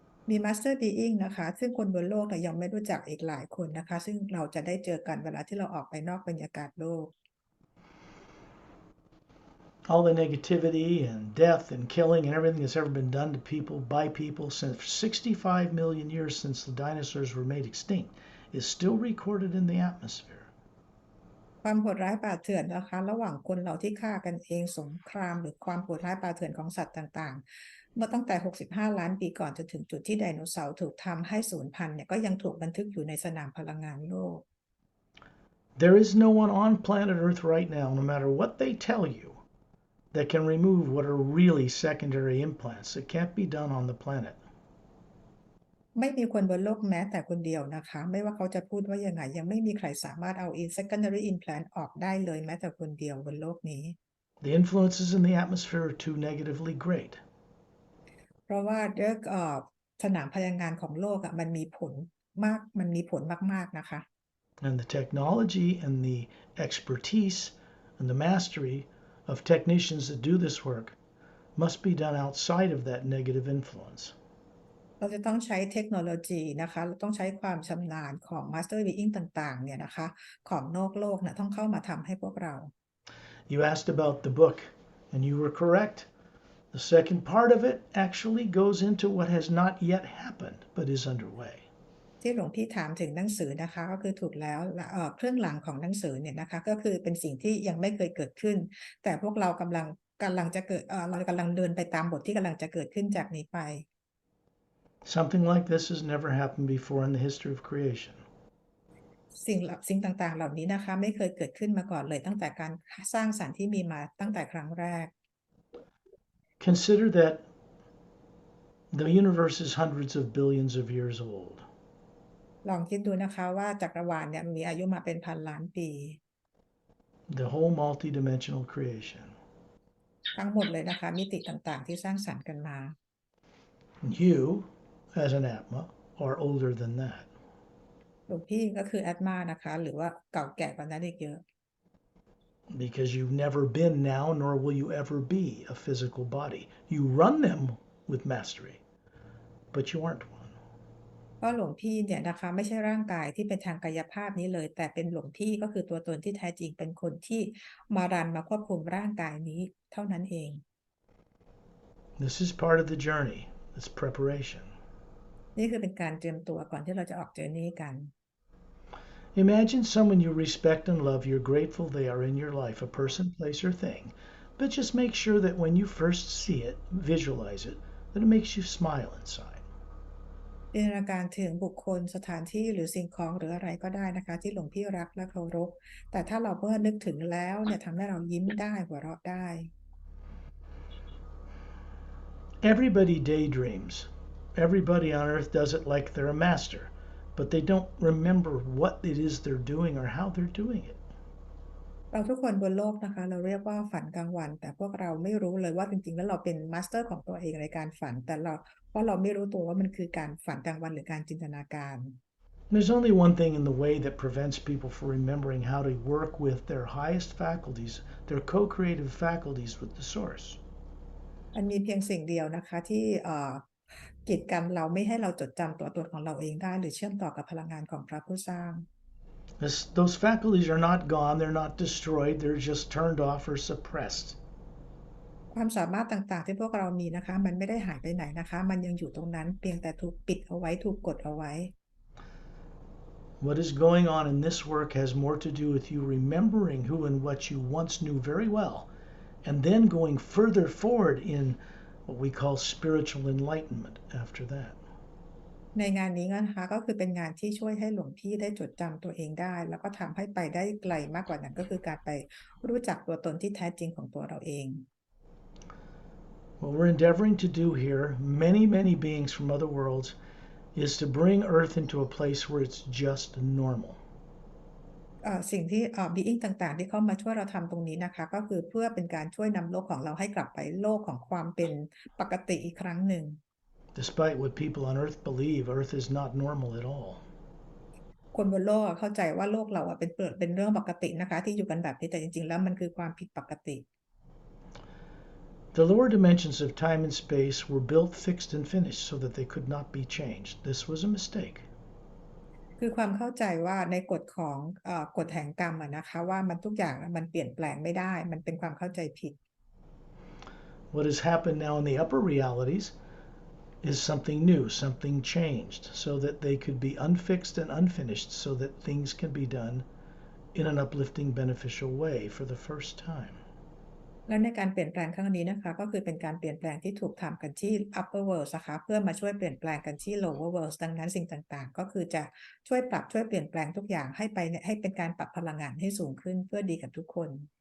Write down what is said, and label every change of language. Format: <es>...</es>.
<th>มี master being นะคะซึ่งคนบนโลกเนี่ยยังไม่รู้จักอีกหลายคนนะคะซึ่งเราจะได้เจอกันเวลาที่เราออกไปนอกบรรยากาศโลก</th> <en>All the negativity and death and killing and everything that's ever been done to people by people since 65 million years since the dinosaurs were made extinct is still recorded in the atmosphere.</en> <th>ความโหดร้ายป่าเถื่อนนะคะระหว่างคนเราที่ฆ่ากันเองสงครามหรือความโหดร้ายป่าเถื่อนของสัตว์ต่างๆเมื่อตั้งแต่65ล้านปีก่อนจนถึงจุดที่ไดโนเสาร์ถูกทำให้สูญพันธุ์เนี่ยก็ยังถูกบันทึกอยู่ในสนามพลังงานโลก</th> <en>There is no one on planet Earth right now, no matter what they tell you, that can remove what are really secondary implants. It can't be done on the planet.</en> <th>ไม่มีคนบนโลกแม้แต่คนเดียวนะคะไม่ว่าเขาจะพูดว่ายังไงยังไม่มีใครสามารถเอา secondary implant ออกได้เลยแม้แต่คนเดียวบนโลกนี้</th> <en>The influences in the atmosphere are too negatively great.</en> <th>เพราะว่าด้วยสนามพลังงานของโลกมันมีผลมากๆนะคะ</th> <en>And the technology and the expertise and the mastery of technicians that do this work must be done outside of that negative influence.</en> <th>เราจะต้องใช้เทคโนโลยีนะคะเราต้องใช้ความชำนาญของ Master Being ต่างๆเนี่ยนะคะของนอกโลกต้องเข้ามาทำให้พวกเรา</th> <en>You asked about the book, and you were correct. The second part of it actually goes into what has not yet happened but is underway.</en> <th>ที่หลวงพี่ถามถึงหนังสือนะคะก็คือถูกแล้วเครื่องหลังของหนังสือเนี่ยนะคะก็คือเป็นสิ่งที่ยังไม่เคยเกิดขึ้นแต่พวกเรากำลังจะเกิดเรากำลังเดินไปตามบทที่กำลังจะเกิดขึ้นจากนี้ไป</th> <en>Something like this has never happened before in the history of creation.</en> <th>สิ่งต่างๆเหล่านี้นะคะไม่เคยเกิดขึ้นมาก่อนเลยตั้งแต่การสร้างสรรค์ที่มีมาตั้งแต่ครั้งแรก</th> <en>Consider that the universe is hundreds of billions of years old.</en> <th>ลองคิดดูนะคะว่าจักรวาลเนี่ยมีอายุมาเป็นพันล้านปี</th> <en>The whole multidimensional creation.</en> <th>ทั้งหมดเลยนะคะมิติต่างๆที่สร้างสรรค์กันมา</th> <en>You, as an Atma, are older than that.</en> <th>หลวงพี่ก็คือแอดมานะคะหรือว่าเก่าแก่กว่านั้นอีกเยอะ</th> <en>Because you've never been now, nor will you ever be a physical body. You run them with mastery, but you aren't one.</en> <th>เพราะหลวงพี่เนี่ยนะคะไม่ใช่ร่างกายที่เป็นทางกายภาพนี้เลยแต่เป็นหลวงพี่ก็คือตัวตนที่แท้จริงเป็นคนที่มาควบคุมร่างกายนี้เท่านั้นเอง</th> <en>This is part of the journey. It's preparation.</en> <th>นี่คือเป็นการเตรียมตัวก่อนที่เราจะออกเจอร์นี่กัน</th> <en>Imagine someone you respect and love. You're grateful they are in your life, a person, place, or thing. But just make sure that when you first see it, visualize it, that it makes you smile inside.</en> <th>จินตนาการถึงบุคคลสถานที่หรือสิ่งของหรืออะไรก็ได้นะคะที่หลวงพี่รักและเคารพแต่ถ้าเราเมื่อนึกถึงแล้วเนี่ยทำให้เรายิ้มได้หัวเราะได้</th> <en>Everybody daydreams. Everybody on earth does it like they're a master, but they don't remember what it is they're doing or how they're doing it.</en> <th>เราทุกคนบนโลกนะคะเราเรียกว่าฝันกลางวันแต่พวกเราไม่รู้เลยว่าจริงๆแล้วเราเป็นมาสเตอร์ของตัวเองในการฝันแต่เพราะเราไม่รู้ตัวว่ามันคือการฝันกลางวันหรือการจินตนาการ</th> <en>There's only one thing in the way that prevents people from remembering how to work with their highest faculties, their co-creative faculties with the source.</en> <th>มันมีเพียงสิ่งเดียวนะคะที่กีดกันเราไม่ให้เราจดจำตัวตนของเราเองได้หรือเชื่อมต่อกับพลังงานของพระผู้สร้าง</th> <en>Those faculties are not gone, they're not destroyed, they're just turned off or suppressed.</en> <th>ความสามารถต่างๆที่พวกเรามีนะคะมันไม่ได้หายไปไหนนะคะมันยังอยู่ตรงนั้นเพียงแต่ถูกปิดเอาไว้ถูกกดเอาไว้</th> <en>What is going on in this work has more to do with you remembering who and what you once knew very well, and then going further forward in what we call spiritual enlightenment after that.</en> <th>ในงานนี้นะคะก็คือเป็นงานที่ช่วยให้หลวงพี่ได้จดจำตัวเองได้แล้วก็ทำให้ไปได้ไกลมากกว่านั้นก็คือการไปรู้จักตัวตนที่แท้จริงของตัวเราเอง</th> <en>What we're endeavoring to do here, many, many beings from other worlds, is to bring Earth into a place where it's just normal.</en> <th>สิ่งที่being ต่างๆที่เข้ามาช่วยเราทำตรงนี้นะคะก็คือเพื่อเป็นการช่วยนำโลกของเราให้กลับไปโลกของความเป็นปกติอีกครั้งหนึ่ง</th> <en>Despite what people on Earth believe, Earth is not normal at all.</en> <th>คนบนโลกเข้าใจว่าโลกเราเป็นเรื่องปกตินะคะที่อยู่กันแบบนี้แต่จริงๆแล้วมันคือความผิดปกติ</th> <en>The lower dimensions of time and space were built, fixed, and finished so that they could not be changed. This was a mistake.</en> <th>คือความเข้าใจว่าในกฎของกฎแห่งกรรมนะคะว่ามันทุกอย่างมันเปลี่ยนแปลงไม่ได้มันเป็นความเข้าใจผิด</th> <en>What has happened now in the upper realities is something new, something changed, so that they could be unfixed and unfinished, so that things can be done in an uplifting, beneficial way for the first time.</en> <th>แล้วในการเปลี่ยนแปลงครั้งนี้นะคะก็คือเป็นการเปลี่ยนแปลงที่ถูกทำกันที่ upper world นะคะเพื่อมาช่วยเปลี่ยนแปลงกันที่ lower world ดังนั้นสิ่งต่างๆก็คือจะช่วยปรับช่วยเปลี่ยนแปลงทุกอย่างให้เป็นการปรับพลังงานให้สูงขึ้นเพื่อดีกับทุกคน</th>